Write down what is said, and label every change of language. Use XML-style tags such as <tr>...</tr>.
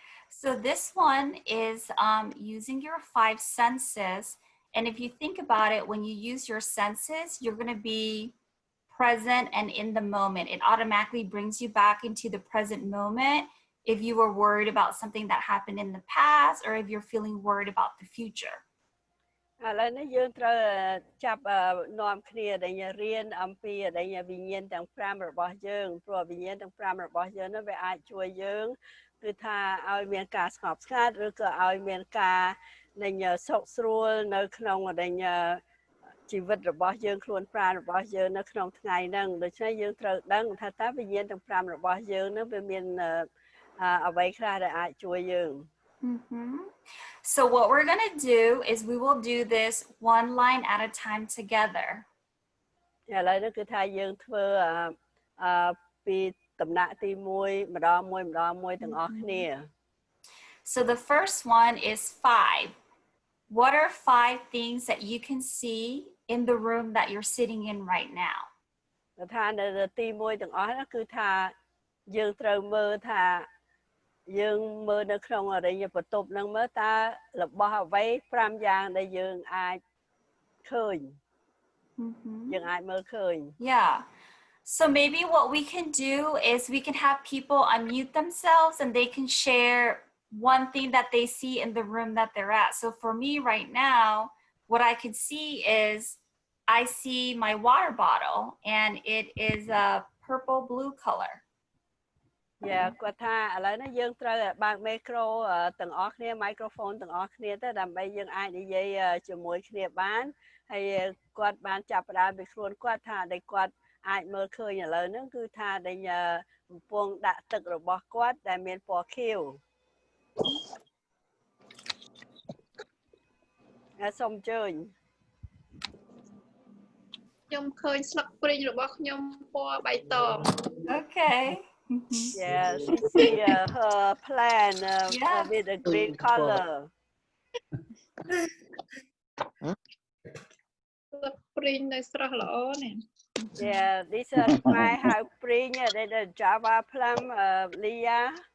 <en>So this one is using your 5 senses. And if you think about it, when you use your senses, you're going to be present and in the moment. It automatically brings you back into the present moment if you were worried about something that happened in the past or if you're feeling worried about the future.</en> <km>ឥឡូវនេះយើងត្រូវចាប់នាំគ្នាដែលរៀនអំពីវិញ្ញាណទាំង5របស់យើងព្រោះវិញ្ញាណទាំង5របស់យើងនោះវាអាចជួយយើងគឺថាឲ្យមានការស្ងប់ស្ងាត់ឬក៏ឲ្យមានការសុខស្រួលនៅក្នុងជីវិតរបស់យើងខ្លួនប្រាណរបស់យើងនៅក្នុងថ្ងៃហ្នឹងដូច្នេះយើងត្រូវដឹងថាតើវិញ្ញាណទាំង5របស់យើងនឹងវាមានអ្វីខ្លះដែលអាចជួយយើង</km> <en>So what we're going to do is we will do this one line at a time together.</en> <km>ឥឡូវនេះគឺថាយើងធ្វើពីដំណាក់ទី1ម្ដងមួយទាំងអស់គ្នា</km> <en>So the first one is 5. What are 5 things that you can see in the room that you're sitting in right now?</en> <km>ថានៅទី1ទាំងអស់ហ្នឹងគឺថាយើងត្រូវមើលថាយើងមើលនៅក្នុងអរិយបន្ទប់ហ្នឹងមើលតើរបស់អ្វី5យ៉ាងដែលយើងអាចឃើញយើងអាចមើលឃើញ</km> <en>Yeah. So maybe what we can do is we can have people unmute themselves and they can share one thing that they see in the room that they're at. So for me right now, what I could see is I see my water bottle and it is a purple blue color.</en> <km>Yeah គាត់ថាឥឡូវនេះយើងត្រូវបើក micro ទាំងអស់គ្នា microphone ទាំងអស់គ្នាទៅដើម្បីយើងអាចនិយាយជាមួយគ្នាបានហើយគាត់បានចាប់ផ្ដើមពីខ្លួនគាត់ថាដែលគាត់អាចមើលឃើញឥឡូវហ្នឹងគឺថាដែលកំពុងដាក់ទឹករបស់គាត់ដែលមានពណ៌ខៀវសូមអញ្ជើញ ខ្ញុំឃើញស្លឹកព្រីងរបស់ខ្ញុំពណ៌បៃតង</km> <en>Okay. Yeah, she see her plant with a green color.</en> <km>ស្លឹកព្រីងនៅស្រស់ល្អនេះ</km> <en>Yeah, this is my how spring the Java plum Leah.</en>